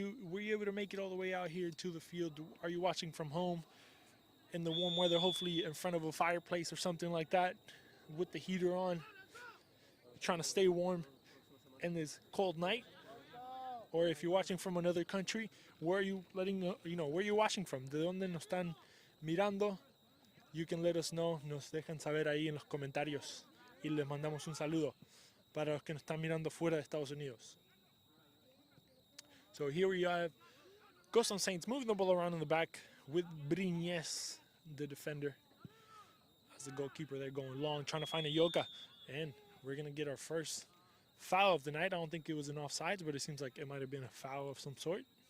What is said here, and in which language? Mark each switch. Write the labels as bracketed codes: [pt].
[en] Were you able to make it all the way out here to the field? Are you watching from home in the warm weather, hopefully in front of a fireplace or something like that, with the heater on, trying to stay warm in this cold night? Or if you're watching from another country, where are you where are you watching from? [es] ¿De dónde nos están mirando? [en] You can let us know, [es] nos dejan saber ahí en los comentarios y les mandamos un saludo para los que nos están mirando fuera de Estados Unidos. [en] So here we have Ghosttown Saints moving the ball around in the back with Briñez, the defender, as the goalkeeper. They're going long, trying to find a Yoka, and we're going to get our first foul of the night. I don't think it was an offsides, but it seems like it might have been a foul of some sort.